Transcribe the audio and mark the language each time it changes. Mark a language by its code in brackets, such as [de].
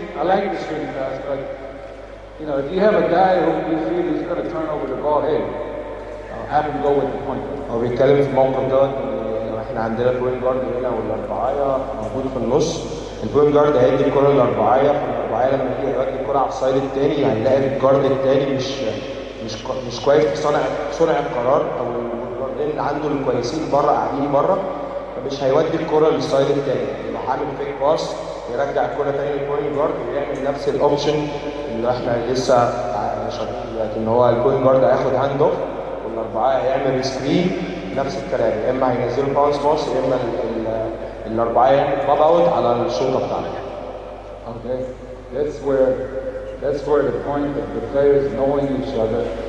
[en] I like the swing pass, but you know, if you have a guy who you feel he's going to turn over the ball, hey, have him go with the point guard. [ar] هو بيتكلم في الموقف دوت لو احنا عندنا البوينت جارد هنا والاربعايه موجود في النص، البوينت جارد هيدي الكره للاربعايه، فالاربعايه لما يجي يودي الكره على السايد الثاني هيلاقي الجارد الثاني مش كويس في صنع القرار، او الجاردين عنده الكويسين بره قاعدين بره، فمش هيودي الكره للسايد الثاني، يبقى عامل فيك باس يرجع الكره ثاني للبوينت جارد ويعمل نفس الاوبشن اللي احنا لسه شغالين دلوقتي، ان هو البوينت جارد هياخد هاند اوف والاربعه هيعمل سكرين نفس الكلام، يا اما هينزلوا باونس باص يا اما الاربعه يعمل باب اوت على الشوطه بتاعته. [en] Okay, that's where the point of the players knowing each other.